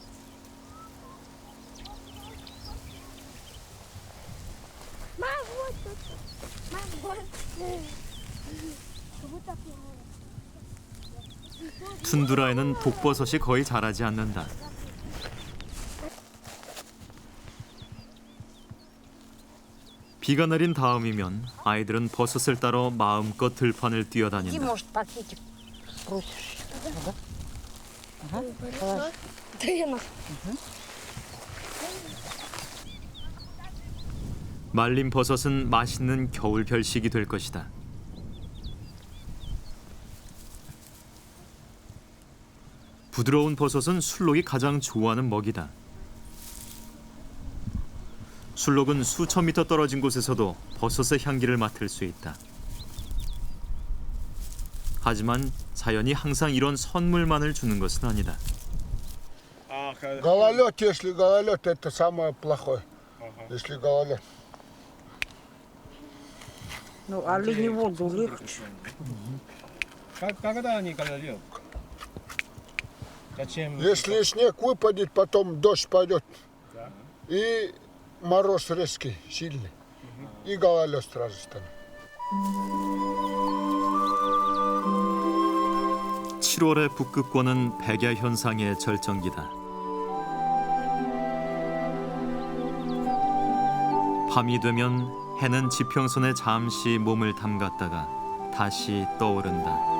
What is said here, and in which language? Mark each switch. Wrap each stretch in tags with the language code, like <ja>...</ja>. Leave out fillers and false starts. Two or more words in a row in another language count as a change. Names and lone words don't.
<ko>툰드라에는 독버섯이 거의 자라지 않는다. 비가 내린 다음이면 아이들은 버섯을 따러 마음껏 들판을 뛰어다닌다.</ko> <ru>Может, пакетик бросишь? Ага. Положи. Да я на.</ru> <ko>말린 버섯은 맛있는 겨울 별식이 될 것이다. 부드러운 버섯은 술록이 가장 좋아하는 먹이다. 술록은 수천 미터 떨어진 곳에서도 버섯의 향기를 맡을 수 있다. 하지만 자연이 항상 이런 선물만을 주는 것은 아니다.</ko> <ru>Гололед, если гололед, это самое плохое. Если гололед. Ну, олени воду легче. Когда они гололед? Зачем? Если снег выпадет, потом дождь пойдет. И мороз резкий, сильный. И гололед сразу станет.</ru> <ko>7월의 북극권은 백야 현상의 절정기다. 밤이 되면 해는 지평선에 잠시 몸을 담갔다가 다시 떠오른다.</ko>